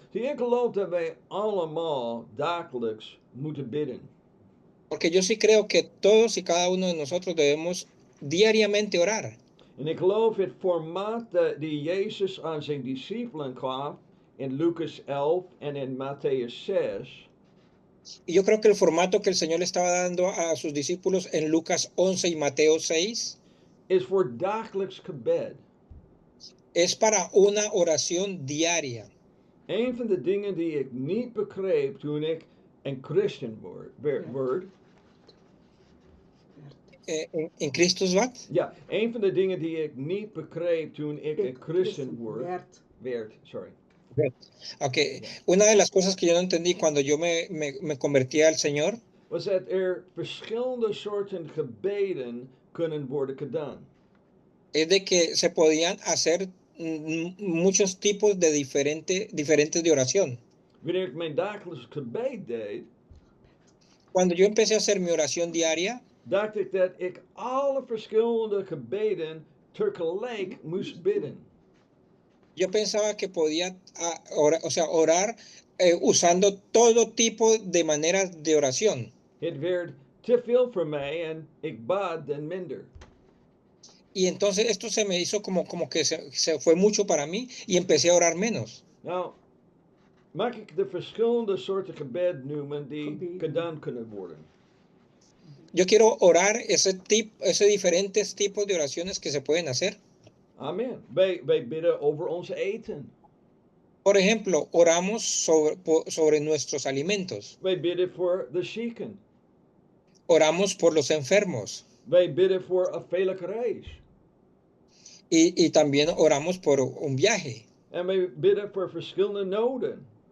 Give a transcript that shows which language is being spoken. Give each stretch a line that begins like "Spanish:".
Dutch: Zie, ik geloof dat wij allemaal dagelijks moeten bidden.
Spanish: Porque yo sí creo que todos y cada uno de nosotros debemos diariamente orar.
Dutch: En ik geloof het formaat die Jezus aan zijn discipelen gaf, in Lucas 11 en in Matthäus 6
Spanish: Y yo creo que el formato que el Señor le estaba dando a sus discípulos en Lucas 11 y Mateo 6
Dutch: is voor dagelijks gebed.
Spanish: es para una oración diaria.
Dutch: Een van de dingen die ik niet begreep toen ik een christen word. En Christus wat? Ja, een van de dingen die ik niet begreep toen ik een christen werd.
English: Sorry. Okay.
Spanish: Una de las cosas que yo no entendí cuando yo me convertí al Señor
Dutch: Was dat er verschillende soorten gebeden kunnen worden gedaan.
Spanish: es de que se podían hacer muchos tipos de diferentes de oración.
Dutch: Wanneer ik mijn dagelijks gebed deed,
Spanish: Cuando yo empecé a hacer mi oración diaria,
Dutch: dacht ik dat ik alle verschillende gebeden tegelijk moest bidden.
Spanish: yo pensaba que podía orar usando todo tipo de maneras de oración.
Dutch: Het werd te veel voor mij en ik bad den minder.
Spanish: Y entonces esto se me hizo como que se fue mucho para mí y empecé a orar menos.
Dutch: Nou, mag ik de verschillende soorten gebed noemen die gedaan kunnen worden?
Spanish: Yo quiero orar ese diferentes tipos de oraciones que se pueden hacer. Amen.
Dutch: Wij bidden over ons eten.
Spanish: Por ejemplo, oramos sobre nuestros alimentos.
Dutch: Wij bidden voor de zieken.
Spanish: Oramos por los enfermos.
Dutch: Wij bidden voor een veilige reis.
Spanish: Y también oramos por un viaje.
Dutch: En wij bidden voor verschillende noden.